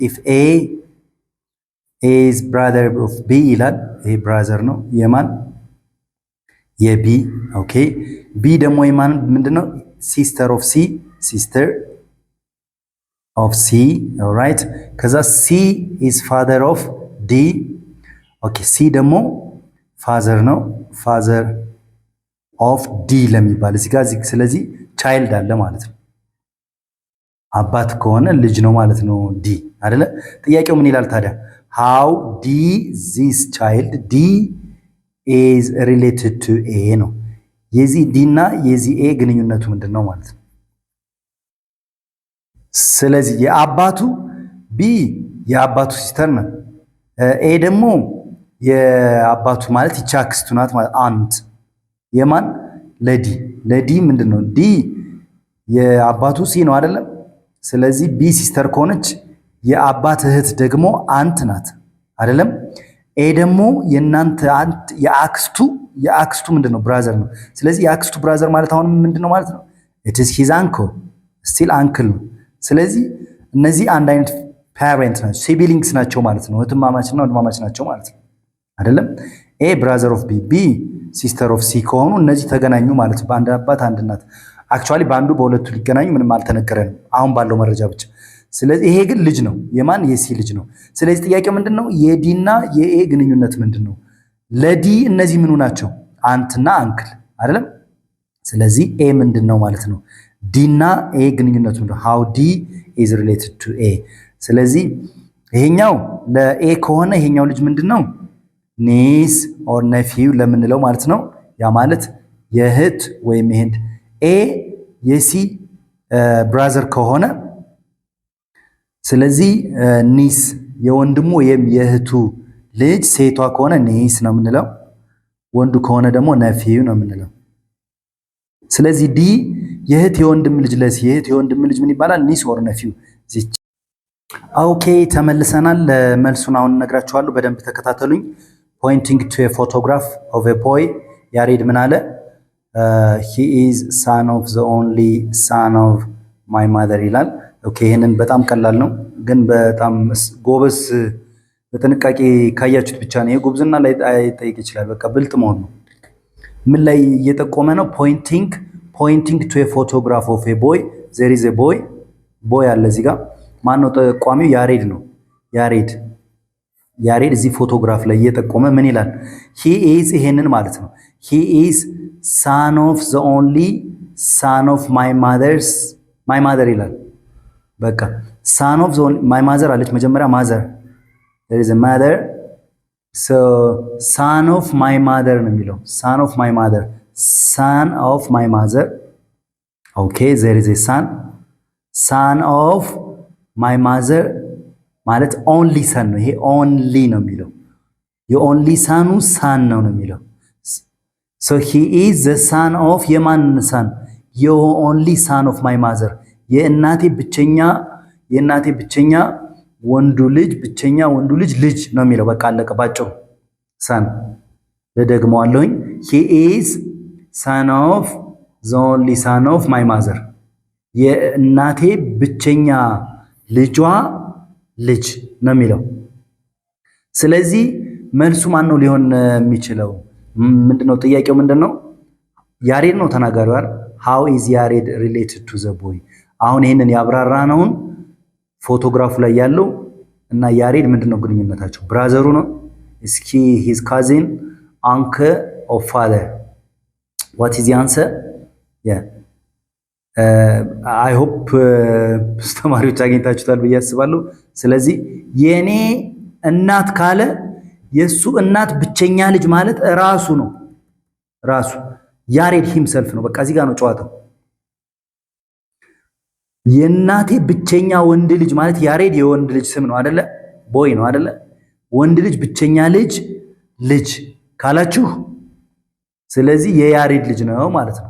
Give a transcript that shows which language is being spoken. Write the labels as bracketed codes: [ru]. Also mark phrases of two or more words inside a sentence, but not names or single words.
[en] if A is brother of B [am] ይላል ይሄ brother ነው የማን የB ኦኬ B ደግሞ የማን ምንድነው [en] sister of [am] C alright ከዛ [en] C is father of D [am] ኦኬ C ደግሞ father ነው [en] father of D [am] ለሚባል እዚህ ጋር ስለዚህ child አለ ማለት ነው አባት ከሆነ ልጅ ነው ማለት ነው D አይደለ ጥያቄው ምን ይላል ታዲያ [en] how this child D is related to A [am] ነው የዚህ D እና የዚህ A ግንኙነቱ ምንድነው ማለት ነው ስለዚህ የአባቱ B የአባቱ ሲስተር ነው A ደግሞ የአባቱ ማለት ይቻክስቱ ናት ማለት አንት የማን ለዲ ምንድነው D የአባቱ C ነው አይደለም ስለዚህ B ሲስተር ከሆነች የአባት እህት ደግሞ አንት ናት አይደለም A ደግሞ የናንተ አንት የአክስቱ ምንድነው ብራዘር ነው ስለዚህ የአክስቱ ብራዘር ማለት አሁን ምንድነው ማለት ነው [en] it is his uncle still uncle [am] ነው ስለዚህ እነዚህ አንድ አይነት parent ናቸው siblings ናቸው ማለት ነው እህትማማችና ወንድማማች ናቸው ማለት ነው አይደለም [en] A brother of B sister of C [am] ከሆኑ እነዚህ ተገናኙ ማለት ነው በአንድ አባት አንድ እናት actually ባንዱ በሁለቱ ሊገናኙ ምንም አልተነገረንም አሁን ባለው መረጃ ብቻ ስለዚህ ይሄ ግን ልጅ ነው የማን የሲ ልጅ ነው ስለዚህ ጥያቄው ምንድነው የዲ እና የኤ ግንኙነት ምንድነው ለዲ እነዚህ ምኑ ናቸው አንትና አንክል አይደለም ስለዚህ ኤ ምንድነው ማለት ነው ዲ እና ኤ ግንኙነቱ ምንድነው [en] how D is related to A [am] ስለዚህ ይሄኛው ለኤ ከሆነ ይሄኛው ልጅ ምንድነው [en] niece or nephew [am] ለምንለው ማለት ነው ያ ማለት የእህት ወይም የህንድ ኤ የሲ ብራዘር ከሆነ ስለዚህ ኒስ የወንድሙ ወይም የእህቱ ልጅ ሴቷ ከሆነ ኒስ ነው የምንለው ወንዱ ከሆነ ደግሞ ነፊው ነው የምንለው ስለዚህ ዲ የእህት የወንድም ልጅ የእህት የወንድም ልጅ ምን ይባላል [en] niece or nephew [am] ኦኬ ተመልሰናል መልሱን አሁን እነግራችኋለሁ በደንብ ተከታተሉኝ [en] pointing to a photograph of a boy [am] ያሬድ ምን አለ [en] he is son of the only son of my mother [am] ይላል ኦኬ ይሄንን በጣም ቀላል ነው ግን በጣም ጎበስ በጥንቃቄ ካያችሁት ብቻ ነው የጎብዝና ላይ አይጠይቅ ይችላል በቃ ብልጥ መሆን ነው ምን ላይ እየጠቆመ ነው [en] pointing to a photograph of a boy there is a boy [am] አለ እዚህ ጋር ማን ነው ጠቋሚው ያሬድ ነው ያሬድ እዚህ ፎቶግራፍ ላይ እየጠቆመ ምን ይላል [en] he is [am] ይሄንን ማለት ነው [en] he is son of the only son of my mother [am] ይላል በቃ [en] son of the my mother [am] አለች መጀመሪያ [en] mother there is a mother so son of my mother [am] ነው የሚለው [en] son of my mother okay there is a son of my mother ማለት only son [am] ነው ይሄ [en] only [am] ነው የሚለው [en] የonly son [am] ነው የሚለው [en] so he is the son of የማን son your only son of my mother የእናቴ [am] ብቸኛ ወንዱ ልጅ ነው የሚለው በቃ አለቀ ባጭሩ son ለደግመዋለሁኝ [en] he is son of the only son of my mother [am] የእናቴ ብቸኛ ልጅ ነው የሚለው ስለዚህ መልሱ ማን ነው ሊሆን የሚችለው ምንድነው ጥያቄው ምንድነው ያሬድ ነው ተናጋሪው አይደል [en] how is [am] ያሬድ [en] related to the boy [am] አሁን ይሄንን ያብራራነውን ፎቶግራፉ ላይ ያለው እና ያሬድ ምንድነው ግንኙነታቸው ብራዘሩ ነው እስኪ [en] his cousin uncle of father what is the answer yeah I hope [am] ተማሪዎች አግኝታችኋል ብዬ አስባለሁ ስለዚህ የኔ እናት ካለ የሱ እናት ብቸኛ ልጅ ማለት ራሱ ነው ያሬድ himself ነው በቃ እዚህ ጋር ነው ጨዋታው የእናቴ ብቸኛ ወንድ ልጅ ማለት ያሬድ የወንድ ልጅ ስም ነው አይደለ ቦይ ነው አይደለ ወንድ ልጅ ብቸኛ ልጅ ካላችሁ ስለዚህ የያሬድ ልጅ ነው ማለት ነው